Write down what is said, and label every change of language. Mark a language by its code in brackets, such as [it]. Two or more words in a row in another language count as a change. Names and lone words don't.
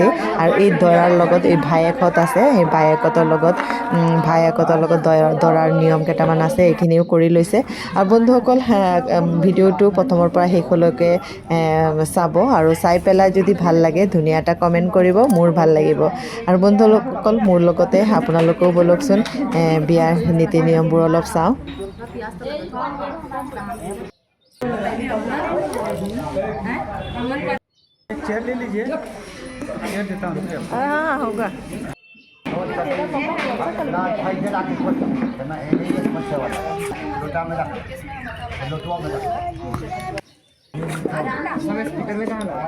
[as] আৰু এই দৰাৰ লগত এই ভায়েকহঁত আছে, সেই ভায়েকহঁতৰ লগত দৰাৰ নিয়ম কেইটামান আছে, এইখিনিও কৰি লৈছে। আৰু বন্ধুসকল ভিডিঅ'টো প্ৰথমৰ পৰা শেষলৈকে চাব আৰু চাই পেলাই যদি ভাল লাগে ধুনীয়া এটা কমেণ্ট কৰিব, মোৰ ভাল লাগিব। আৰু বন্ধুসকল মোৰ লগতে আপোনালোকেও ব'লকচোন বিয়াৰ নীতি নিয়মবোৰ অলপ চাওঁ। [hi] चेयर ले लीजिए, चेयर देता हूँ। हाँ होगा। स्पीकर में कहाँ लगा?